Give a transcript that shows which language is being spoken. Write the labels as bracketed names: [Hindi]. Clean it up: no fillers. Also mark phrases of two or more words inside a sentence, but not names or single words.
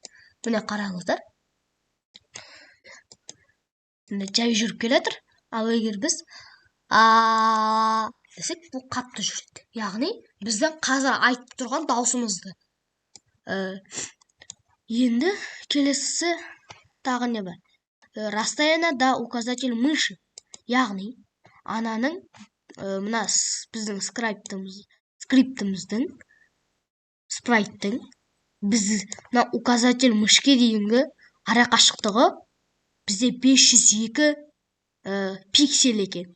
[Kazakh] Міне қараңыздар. Міне жай жүріп келетір. Ал егер біз десек, бұл қатты жүреді. Яғни біздің қазір айтып тұрған даусымызды. Енді келесісі тағы не бар? [Russian] Расстояние до указатель мыши. [Kazakh] Яғни ананың мына біздің спрайттың біз мына [Russian] указатель мышке [Kazakh] дейінгі арақашықтығы бізде 502 пиксель екен.